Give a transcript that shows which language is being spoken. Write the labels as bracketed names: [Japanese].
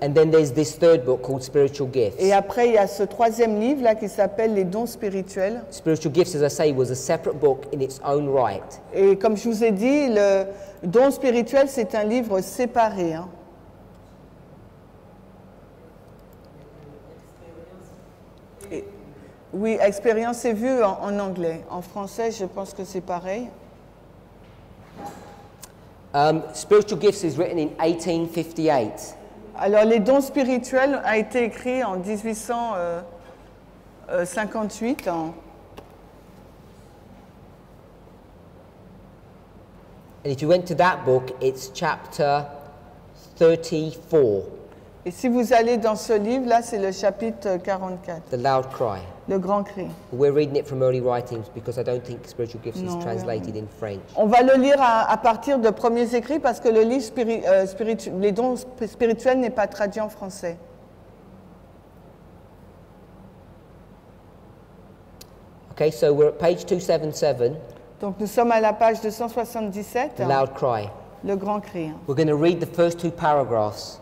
[English] And then there's this third book called Spiritual Gifts. [French] Et après, il y a ce troisième livre là qui s'appelle Les dons spirituels. [English] Spiritual Gifts, as I say, was a separate book in its own right. [French] Et comme je vous ai dit, le don spirituel, c'est un livre séparé. Hein. Oui, expérience et vue en anglais. En français, je pense que c'est pareil. [English] Spiritual gifts is written in 1858. [French] Alors, les dons spirituels a été écrit en 1858. [English] And if you went to that book, it's chapter 34, [French] Et si vous allez dans ce livre-là, c'est le chapitre 44, [English] The Loud Cry. [French] le grand cri. [English] We're reading it from early writings because I don't think spiritual gifts No, is translated in French. [French] On va le lire à partir de premiers écrits parce que le livre les dons spirituels n'est pas traduit en français. [English] Okay, so we're at page 277, [French] Donc nous sommes à la page 277, [English] The Loud Cry. [French] le grand cri. [English] We're going to read the first 2 paragraphs.